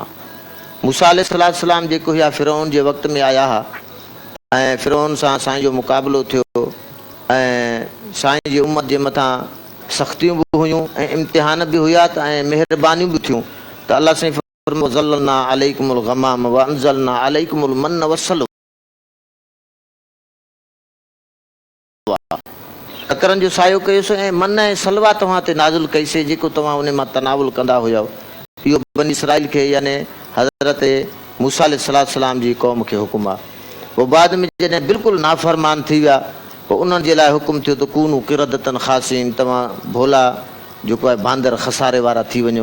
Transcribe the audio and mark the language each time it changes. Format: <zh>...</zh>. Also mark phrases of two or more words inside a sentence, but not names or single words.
<sd>मूसा</sd> <ar>عليه الصلاة والسلام</ar> <sd>जेको हुआ फ़िरौन जे वक़्त में आया हुआ ऐं फ़िरौन सां साईं जो मुक़ाबिलो थियो ऐं साईं जी उम्मत जे मथां सख़्तियूं बि हुयूं ऐं इम्तिहान बि हुया त ऐं महिरबानियूं बि थियूं, त अल्लाह साईं फरमायो</sd> <ar>ظللنا عليكم الغمام وأنزلنا عليكم المن والسلوى,</ar> <sd>अकरनि जो सायो कयोसीं ऐं मन ऐं सलवा तव्हां ते नाज़िल कईसीं जेको तव्हां उन मां तनावुल कंदा हुया। इहो बनी इसराइल खे यानी हज़रत मूसा</sd> <ar>عليه الصلاة والسلام</ar> <sd>जी क़ौम खे हुकुम आहे। पोइ बाद में जॾहिं बिल्कुलु नाफ़रमान थी विया, पोइ उन्हनि जे लाइ हुकुम थियो त</sd> <ar>كونوا قردة خاسئين,</ar> <sd>तव्हां भोला जेको आहे बांदर खसारे वारा थी वञो।</sd>